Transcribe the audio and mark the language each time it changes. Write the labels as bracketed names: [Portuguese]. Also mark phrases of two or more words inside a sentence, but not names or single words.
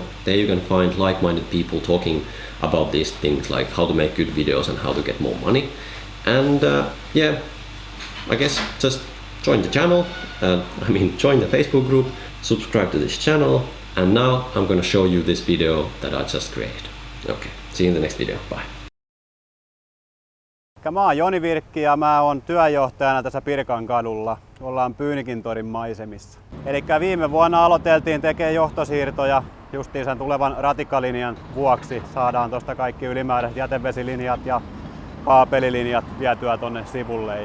[English] There you can find like-minded people talking about these things, like how to make good videos and how to get more money. And yeah, I guess just join the channel, join the Facebook group, subscribe to this channel, and now I'm gonna show you this video that I just created. Okay, see you in the next video, bye. [Finnish] Mä oon Joni Virkki ja mä oon työjohtajana tässä Pirkan kadulla. Ollaan Pyynikintorin maisemissa. Elikkä viime vuonna aloiteltiin tekemään johtosiirtoja justiinsa tulevan ratikkalinjan vuoksi. Saadaan tosta kaikki ylimääräiset jätevesilinjat ja kaapelilinjat vietyä tonne sivulle.